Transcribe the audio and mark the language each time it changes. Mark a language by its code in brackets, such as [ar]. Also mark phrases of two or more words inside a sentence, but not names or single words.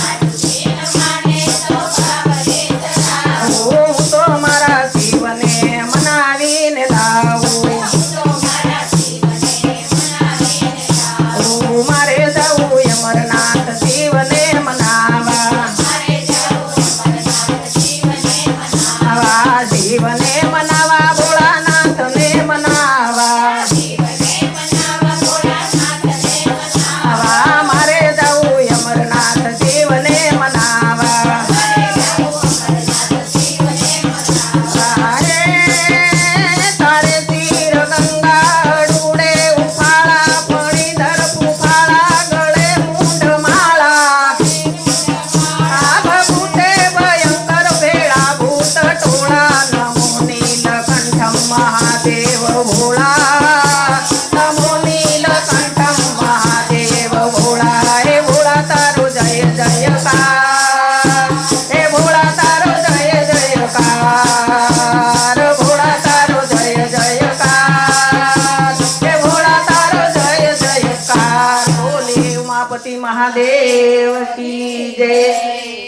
[gu] તો મારા શિવને મનાવીને લાવું, મારે જાઉં અમરનાથ શિવને મનાવા, શિવને મનાવા ભોળાનાથને મનાવા, મારે જાઉં અમરનાથ શિવને મનાવા, તારે તીર ગંગા ડુડે ઉફાળા, ફણીધર ફુફાળા, ગળે મુંડ માળા, ભૂતે ભયંકર ભેળા ભૂત ટોળા, નમો નીલકંઠમ મહાદેવ ભોળા, નમો નીલકંઠમ મહાદેવ ભોળા, હે ભોળા તારો જય જયકાર, હે ભોળા તારો જય જયકાર, ભોળા તારો જય જયકાર, હે ભોળા તારો જય જયકાર, બોલે ઉમાપતિ [hi] महादेव की जय।